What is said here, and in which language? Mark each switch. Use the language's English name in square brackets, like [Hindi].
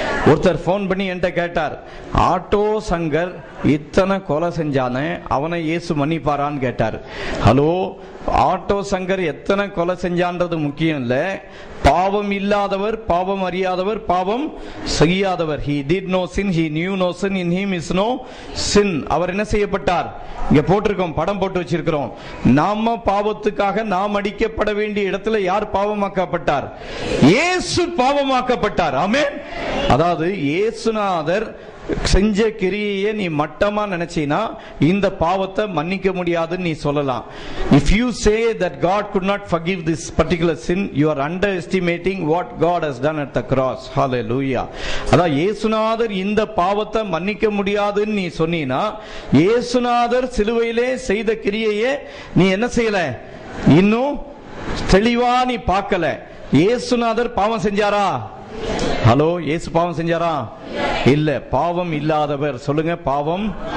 [Tamil] ஒருத்தர் போன் பண்ணி என்கிட்ட கேட்டார், ஆட்டோ சங்கர் இத்தனை கொலை செஞ்சானே, அவனை இயேசு மன்னிப்பாரான்னு கேட்டார். ஹலோ, ஆட்டோ சங்கர் எத்தனை கொலை செஞ்சான்றது முக்கியம் இல்ல. பாவம் இல்லாதவர், பாவம் அறியாதவர், பாவம் செய்யாதவர். [English] He did no sin, he knew no sin, in him is no sin. [Tamil] அவர் என்ன செய்யப்பட்டார்? இங்க போட்டிருக்கோம், படம் போட்டு வச்சிருக்கிறோம். நாம பாவத்துக்காக நாம் அடிக்கப்பட வேண்டிய இடத்துல யார் பாவமாக்கப்பட்டார்? இயேசு பாவமாக்கப்பட்டார். ஆமென். அதாவது இயேசுநாதர் செஞ்ச கிரியையை நீ மட்டமா நினைச்சீனா இந்த பாவத்தை மன்னிக்க முடியாதுன்னு நீ சொல்லலாம். [English] If you say that God could not forgive this particular sin, you are underestimating what God has done at the cross. Hallelujah. [Tamil] அதான் இயேசுநாதர் இந்த பாவத்தை மன்னிக்க முடியாதுன்னு நீ சொன்னீனா, இயேசுநாதர் சிலுவையிலே செய்த கிரியையை நீ என்ன செய்யல? இன்னும் தெளிவா நீ பார்க்கல. இயேசுநாதர் பாவம் செஞ்சாரா? ஹலோ, இயேசு பாவம் செஞ்சாரா? இல்ல. பாவம் இல்லாதவர். சொல்லுங்க. பாவம்.